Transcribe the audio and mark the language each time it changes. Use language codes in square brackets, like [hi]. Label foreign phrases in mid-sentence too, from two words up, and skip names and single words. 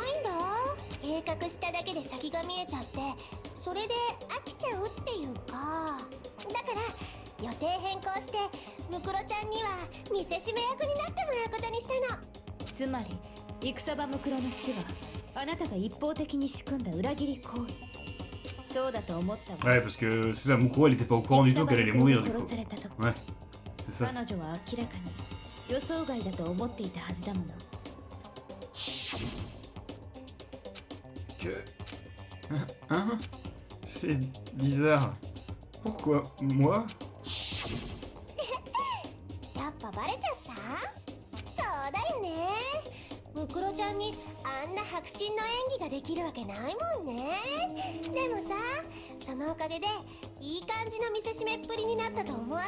[ja] 計画しただけで先が見えちゃって、それで飽きちゃうっていうか。だから予定変更してムクロちゃんには見せしめ役になってもらうことにしたの。つまり戦場ムクロの死はあなたが一方的に仕組んだ裏切り行為。そうだと思ったわ。 [fr] Ouais, parce que c'est ça, Mukuro, elle était pas au courant du tout qu'elle allait mourir, du coup. [ja] 殺された時、 [fr] Ouais, c'est ça. [ja] 彼女は明らかに予想外だと思っていたはずだもの。 [fr] Que... Hein? C'est bizarre. Pourquoi moi? [ja] やっぱバレちゃった？そうだよね。ムクロちゃんにあんな迫真の演技ができるわけないもんね。でもさ、そのおかげでいい感じの見せしめっぷりになったと思わない？